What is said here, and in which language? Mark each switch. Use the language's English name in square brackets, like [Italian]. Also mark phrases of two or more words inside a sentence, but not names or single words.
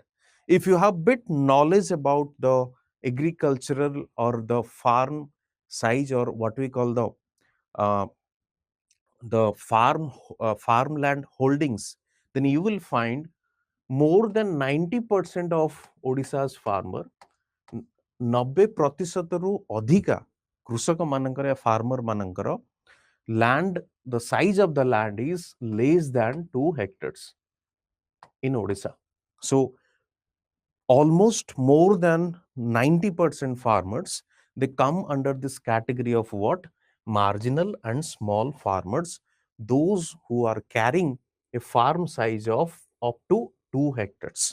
[English] If you have bit knowledge about the agricultural or the farm size, or what we call uh, the farmland holdings, then you will find more than 90% of Odisha's farmer, 90% [Odia] ଅଧିକା କୃଷକ ମାନଙ୍କର farmer ମାନଙ୍କର [English] land, the size of the land is less than 2 hectares in Odisha. So almost more than 90% farmers, they come under this category of what? Marginal and small farmers, those who are carrying a farm size of up to 2 hectares.